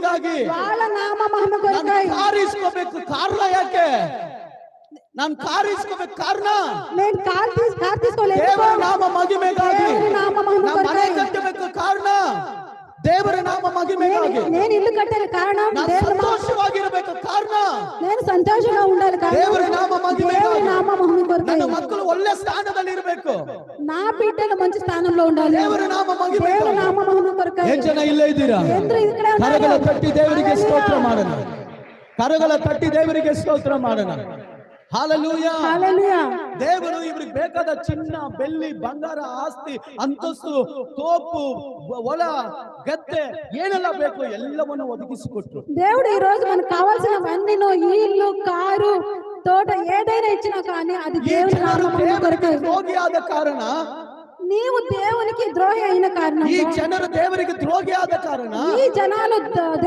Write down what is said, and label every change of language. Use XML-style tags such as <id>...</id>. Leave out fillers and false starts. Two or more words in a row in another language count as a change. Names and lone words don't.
<kn>ಮಹಿಮೆಗಾಗಿ</kn> <te>వాళ్ళ నామ మహిమ కొరకై</te> <kn>ಕಾರ್ ಇಸ್ಕೋಬೇಕು. ಕಾರಣ ಯಾಕೆ? ನಾನು ಕಾರ್ ಇಸ್ಕೋಬೇಕು ಕಾರಣ</kn> <te>నేను కార్ తీసుకోలేదు.</te> <kn>ದೇವರ ನಾಮ ಮಹಿಮೆಗಾಗಿ.</kn> <te>దేవుని నామ మహిమ</te> <kn>ನಾನು ಮನೆ</kn> <te>కొరకై</te> <kn>ಕಟ್ಟಬೇಕು ಕಾರಣ ದೇವರ ನಾಮ ಮಹಿಮೆಗಾಗಿ.</kn> <te>నేను ఇల్లు కట్టాను కారణం</te> <kn>ನಾನು ಸಂತೋಷವಾಗಿರಬೇಕು ಕಾರಣ</kn> <te>నేను సంతోషంగా ఉండాలి కారణం</te> <kn>ದೇವರ ನಾಮ</kn> <te>దేవుని</te> <kn>ಮಹಿಮೆಗಾಗಿ.</kn> <te>నామ మహిమ కొరకై</te> <kn>ನನ್ನ ಮಕ್ಕಳು ಒಳ್ಳೆ ಸ್ಥಾನದಲ್ಲಿ ಇರಬೇಕು.</kn> <te>నా బిడ్డలు మంచి స్థానంలో ఉండాలి.</te> <kn>ದೇವರ ನಾಮ</kn> <te>దేవుని</te> <kn>ಮಹಿಮೆಗಾಗಿ.</kn> <te>నామ మహిమ కొరకై</te> <kn>ಎಷ್ಟು ಜನ ಇಲ್ಲೇ ಇದ್ದೀರಾ?</kn> <te>ఎంద్రు ఇక్కడే ఉన్నారు.</te> <kn>ಕರಗಳ ತಟ್ಟಿ ದೇವರಿಗೆ ಸ್ತೋತ್ರ ಮಾಡೋಣ. ಕರಗಳ ತಟ್ಟಿ ದೇವರಿಗೆ ಸ್ತೋತ್ರ ಮಾಡೋಣ. ಹಾಲೆಲೂಯಾ.</kn> <te>హల్లెలూయా.</te> <kn>ದೇವರು ಇವ್ರಿಗೆ ಬೇಕಾದ ಚಿನ್ನ ಬೆಳ್ಳಿ ಬಂಗಾರ ಆಸ್ತಿ ಅಂತಸ್ತು ತೋಪು ಹೊಲ ಗದ್ದೆ ಏನೆಲ್ಲ ಬೇಕು ಎಲ್ಲವನ್ನು ಒದಗಿಸಿಕೊಟ್ರು.</kn> <te>దేవుడు ఈ రోజు మనకు కావాల్సినవన్నీ ఇల్లు కారు తోట ఏదైనా ఇచ్చినా కానీ అది</te> <kn>ಈ</kn> <te>దేవుని నామ</te> <kn>ಜನರು</kn> <te>మహిమ కొరకై.</te> <kn>ದೇವರಿಗೆ ದ್ರೋಹಿಯಾದ ಕಾರಣ</kn> <te>నీవు దేవునికి ద్రోహి అయిన కారణం</te> <kn>ಈ ಜನರು ದೇವರಿಗೆ ದ್ರೋಹಿಯಾದ ಕಾರಣ</kn> <te>ఈ జనాలు</te>